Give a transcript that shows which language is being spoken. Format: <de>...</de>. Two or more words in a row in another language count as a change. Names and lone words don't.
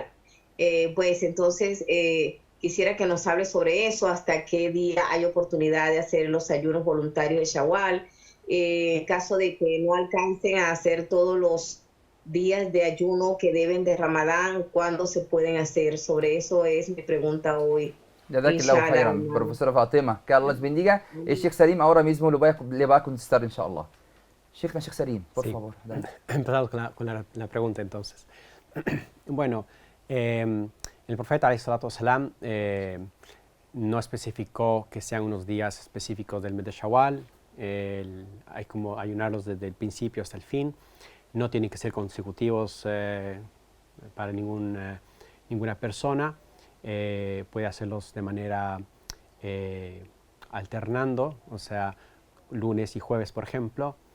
<es>Pues entonces quisiera que nos hable sobre eso, hasta qué día hay oportunidad de hacer los ayunos voluntarios de Shawwal. En caso de que no alcancen a hacer todos los días de ayuno que deben de Ramadán, ¿cuándo se pueden hacer? Sobre eso es mi pregunta hoy.</es> <ar>جزاك الله خيرا,</ar> <es>profesora Fátima. Que Allah les bendiga. El Sheikh Salim ahora mismo le va a contestar, inshallah. Sheikh Salim, por favor. Empezamos con la pregunta entonces. Bueno, el profeta</es> <ar>عليه الصلاة والسلام</ar> <es>no especificó que sean unos días específicos del mes de Shawwal. Hay como ayunarlos desde el principio hasta el fin. No tienen que ser consecutivos para ninguna persona. Puede hacerlos de manera alternando, o sea, lunes y jueves, por ejemplo.</es>